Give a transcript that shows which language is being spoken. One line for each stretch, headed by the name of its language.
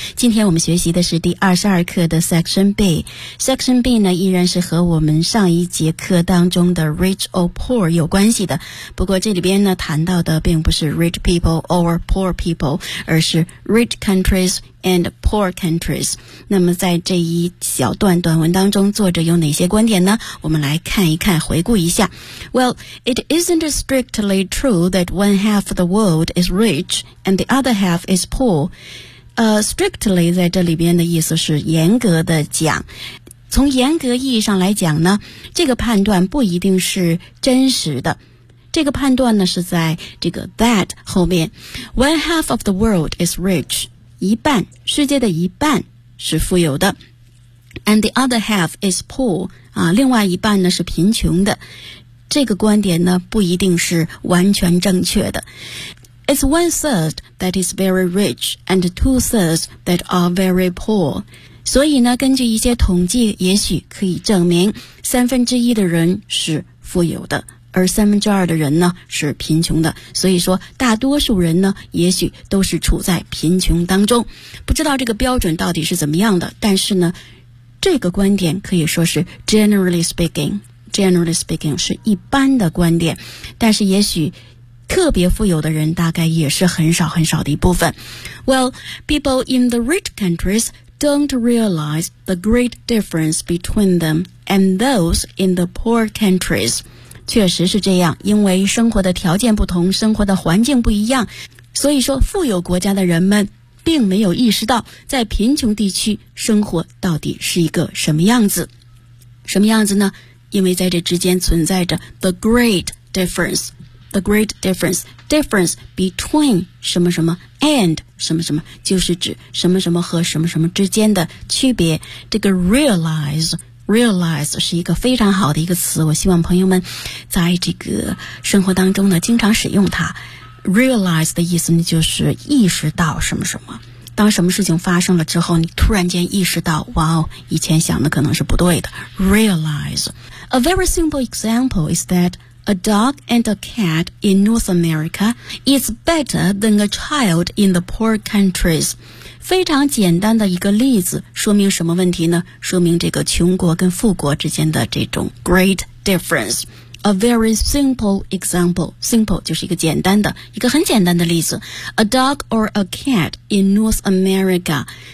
Chinese: 今天我们学习的是第22课的 Section B。Section B 呢，依然是和我们上一节课当中的 Rich or Poor 有关系的。不过这里边呢，谈到的并不是
English: Rich people or Poor people，
Chinese: 而是
English: Rich countries。 And poor countries.
Chinese: 那么在这一小段短文当中，作者有哪些观点呢？我们来看一看，回顾一下。
English: Well, it isn't strictly true that one half of the world is rich and the other half is poor.
Chinese: Strictly 在这里边的意思是严格的讲。从严格意义上来讲呢，这个判断不一定是真实的。这个判断呢是在这个 that 后面。
English: One half of the world is rich.
Chinese: 一半，世界的一半是富有的。
English: And the other half is poor,
Chinese: 另外一半呢是贫穷的。这个观点呢不一定是完全正确的。
English: It's one third that is very rich and two thirds that are very poor.
Chinese: 所以呢根据一些统计也许可以证明三分之一的人是富有的，而三分之二的人呢是贫穷的，所以说大多数人呢也许都是处在贫穷当中。不知道这个标准到底是怎么样的，但是呢这个观点可以说是
English: generally speaking
Chinese: 是一般的观点，但是也许特别富有的人大概也是很少很少的一部分。
English: Well, people in the rich countriesDon't realize the great difference between them and those in the poor countries.
Chinese: 确实是这样，因为生活的条件不同，生活的环境不一样，所以说富有国家的人们并没有意识到在贫穷地区生活到底是一个什么样子。什么样子呢？因为在这之间存在着
English: the great difference, the great difference. Difference between
Chinese: 什么什么 and 什么什么，就是指什么什么和什么什么之间的区别。这个 realize 是一个非常好的一个词，我希望朋友们在这个生活当中呢经常使用它。 realize 的意思呢就是意识到什么什么，当什么事情发生了之后，你突然间意识到，哇哦，以前想的可能是不对的。
English: realize A very simple example is thatA dog and a cat in North America is better than a child in the poor countries.
Chinese: 非常简单的一个例子，说明什么问题呢？说明这个穷国跟富国之间的这种
English: great difference. A very simple example.
Chinese: Simple 就是一个简单的，一个很简单的例子。
English: A dog or a cat in North America.